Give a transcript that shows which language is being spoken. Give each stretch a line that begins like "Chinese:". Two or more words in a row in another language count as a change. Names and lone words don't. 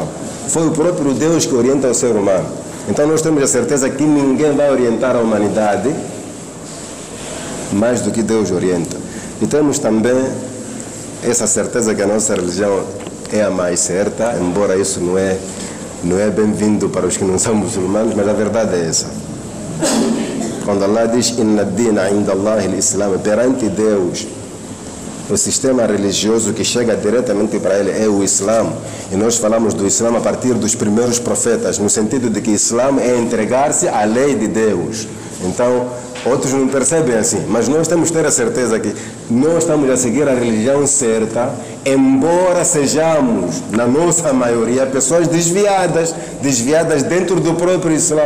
Portuguese: Foi o próprio Deus que orienta o ser humano. Então nós temos a certeza que ninguém vai orientar a humanidade mais do que Deus orienta. E temos também essa certeza que a nossa religião é a mais certa, embora isso não é bem-vindo para os que não são muçulmanos, mas a verdade é essa. Quando Allah diz
Arabic: إن الدين عند الله الإسلام,
Portuguese: perante Deus, o sistema religioso que chega diretamente para ele é o Islã. E nós falamos do Islã a partir dos primeiros profetas, no sentido de que Islã é entregar-se à lei de Deus. Então, outros não percebem assim, mas nós temos que ter a certeza que nós estamos a seguir a religião certa, embora sejamos, na nossa maioria, pessoas desviadas dentro do próprio Islã.